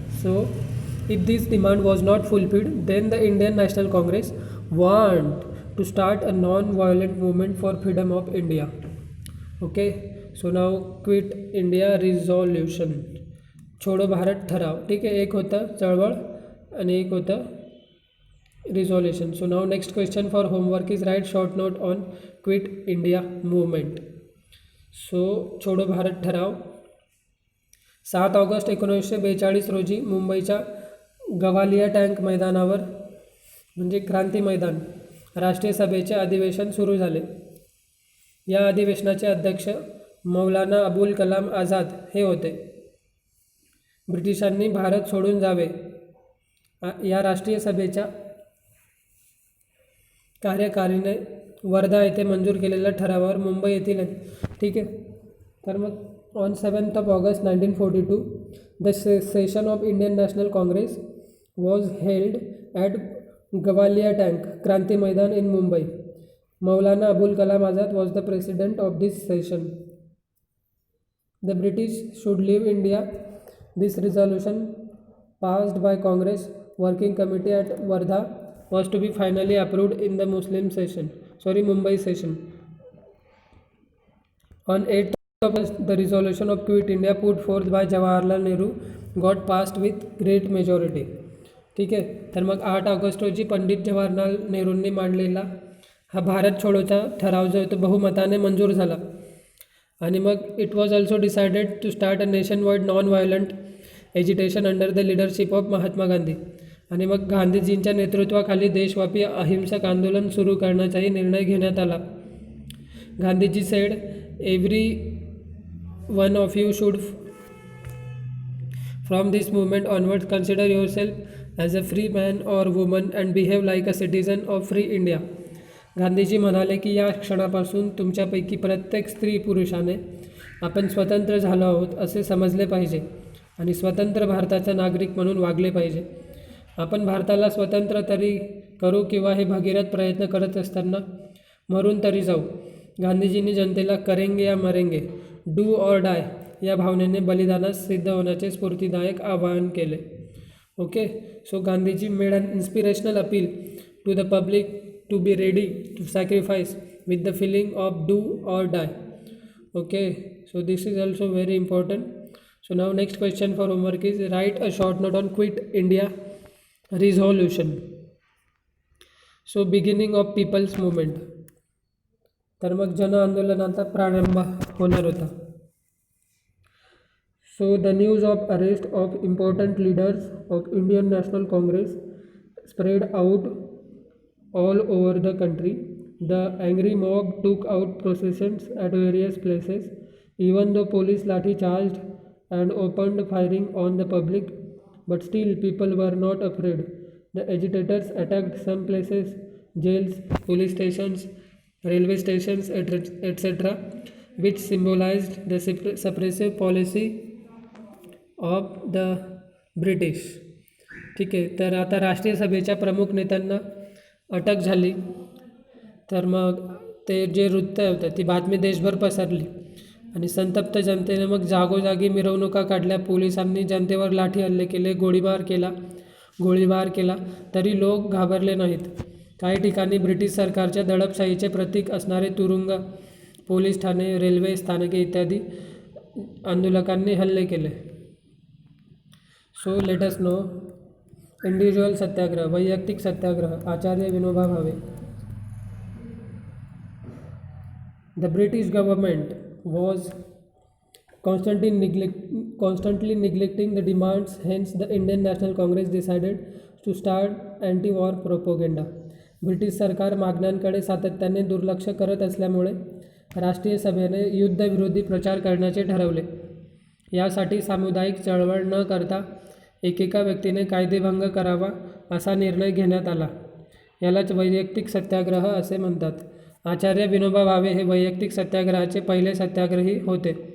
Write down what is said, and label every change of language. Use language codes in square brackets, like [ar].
[en] So if this demand was not fulfilled then the Indian National Congress want to start a non violent movement for freedom of India. Okay. So now quit India resolution, [mr] छोडो भारत ठराव. ठीक आहे, एक होतं चळवळ आणि एक होतं resolution. [en] So now next question for homework is write short note on quit India movement. [mr] So छोडो भारत ठराव 7 ऑगस्ट 1942 रोजी मुंबईच्या गवालिया टँक मैदानावर, म्हणजे क्रांती मैदान, राष्ट्रीय सभेचे अधिवेशन सुरू झाले. या अधिवेशनाचे अध्यक्ष मौलाना अबुल कलाम आझाद हे होते. ब्रिटिशांनी भारत सोडून जावे या राष्ट्रीय सभेच्या कार्यकारिणीने वर्धा येथे मंजूर केलेल्या ठरावावर मुंबई येथील, ठीक आहे. तर मग [en] On 7th of August 1942 the session of Indian National Congress was held at Gowalia Tank Kranti Maidan in Mumbai. Maulana Abul Kalam Azad was the president of this session. The British should leave India. This resolution passed by Congress Working Committee at Wardha was to be finally approved in the Mumbai session. On 8th of August, the resolution of Quit India put forth by Jawaharlal Nehru got passed with great majority. [mr] ठीक आहे. तर मग 8 August रोजी पंडित जवाहरलाल नेहरूंनी मांडलेला हा भारत छोडोचा ठराव जो आहे तो बहुमताने मंजूर झाला. आणि मग [en] It was also decided to start a nation wide non violent agitation under the leadership of Mahatma Gandhi. [mr] आणि मग गांधीजींच्या नेतृत्वाखाली देशव्यापी अहिंसक आंदोलन सुरू करण्याचाही निर्णय घेण्यात आला. [en] Gandhiji said, every one of you should from this movement onwards consider your self as a free man or woman and behave like a citizen of free India. [mr] Gandhiji म्हणाले की या क्षणापासून तुमच्यापैकी प्रत्येक स्त्री पुरुषाने आपण स्वतंत्र झालो आहोत असे समजले पाहिजे आणि स्वतंत्र भारताचा नागरिक म्हणून वागले पाहिजे. आपण भारताला स्वतंत्र तरी करू किंवा हे भगीरथ प्रयत्न करत असताना मरून तरी जाऊ. गांधीजींनी जनतेला [hi] करेंगे या मरेंगे, [en] do or die [mr] या भावनेने बलिदानास सिद्ध होण्याचे स्फूर्तिदायक आवाहन केले. [en] Okay. So Gandhiji made an inspirational appeal to the public to be ready to sacrifice with the feeling of do or die. Okay, so this is also very important. So now next question for homework is write a short note on Quit India resolution. So beginning of people's movement. [mr] तर मग जन आंदोलनाचा प्रारंभ होणार होता. [en] So the news of arrest of important leaders of Indian National Congress spread out all over the country. The angry mob took out processions at various places. Even though police lathi charged and opened firing on the public, but still people were not afraid. The agitators attacked some places, jails, police stations, railway stations, etc., which symbolized the suppressive policy of the British. [mr] ठीक आहे, तर आता राष्ट्रीय सभेच्या प्रमुख नेत्यांना अटक झाली. तर मग ते जे वृत्त होतं ती बातमी देशभर पसरली आणि संतप्त जनतेने मग जागोजागी मिरवणुका काढल्या. पोलिसांनी जनतेवर लाठी हल्ले केले, गोळीबार केला तरी लोक घाबरले नाहीत. काही ठिकाणी ब्रिटिश सरकारच्या दडपशाहीचे प्रतीक असणारे तुरुंग, पोलीस ठाणे, रेल्वे स्थानके इत्यादी आंदोलकांनी हल्ले केले. [en] So let us know. Individual satyagraha, [mr] वैयक्तिक सत्याग्रह. आचार्य Vinoba Bhave. [en] The British government was constantly neglecting the demands, hence the Indian National Congress decided to start anti-war propaganda. [mr] British सरकार मागण्यांकडे सातत्याने दुर्लक्ष करत असल्यामुळे राष्ट्रीय सभेने युद्धविरोधी प्रचार करण्याचे ठरवले. यासाठी सामुदायिक चळवळ न करता एकेका व्यक्तीने कायदेभंग करावा असा निर्णय घेण्यात आला. यालाच वैयक्तिक सत्याग्रह असे म्हणतात. आचार्य विनोबा भावे हे वैयक्तिक सत्याग्रहाचे पहिले सत्याग्रही होते.